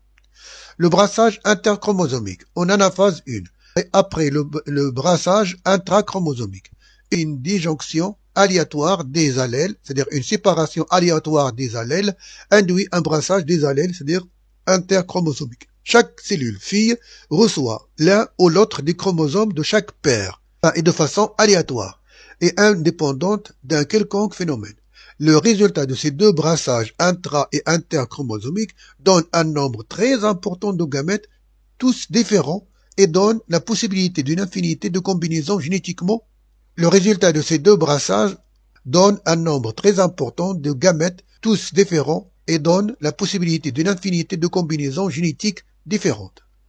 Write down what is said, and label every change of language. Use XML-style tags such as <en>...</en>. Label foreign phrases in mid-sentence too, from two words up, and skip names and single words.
<fr>Le brassage interchromosomique en anaphase 1, et après le brassage intrachromosomique, une disjonction aléatoire des allèles, c'est-à-dire une séparation aléatoire des allèles, induit un brassage des allèles, c'est-à-dire interchromosomique. Chaque cellule fille reçoit l'un ou l'autre des chromosomes de chaque père, et de façon aléatoire, et indépendante d'un quelconque phénomène. Le résultat de ces deux brassages intra- et interchromosomiques donne un nombre très important de gamètes, tous différents, et donne la possibilité d'une infinité de combinaisons génétiquement. Le résultat de ces deux brassages donne un nombre très important de gamètes, tous différents, et donne la possibilité d'une infinité de combinaisons génétiques différentes.</fr>